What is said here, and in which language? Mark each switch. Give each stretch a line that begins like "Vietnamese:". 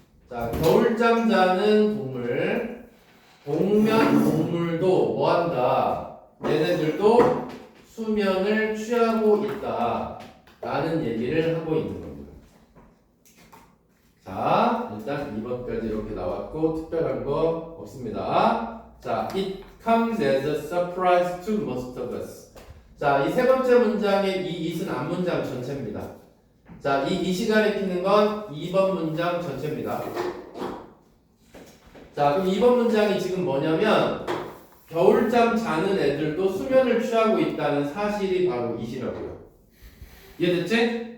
Korean: 자, 겨울잠 자는 동물, 동면 동물도 뭐한다? 얘네들도 수면을 취하고 있다 라는 얘기를 하고 있는 겁니다. 자, 일단 2번까지 이렇게 나왔고 특별한 거 없습니다.
English: 자, it comes as a surprise to most of us.
Korean: 자, 이 세 번째 문장의 이 it은 앞문장 전체입니다. 자, 이 it이 가리키는 건 2번 문장 전체입니다. 자, 그럼 2번 문장이 지금 뭐냐면 겨울잠 자는 애들도 수면을 취하고 있다는 사실이 바로 it이라고요. 이해됐지?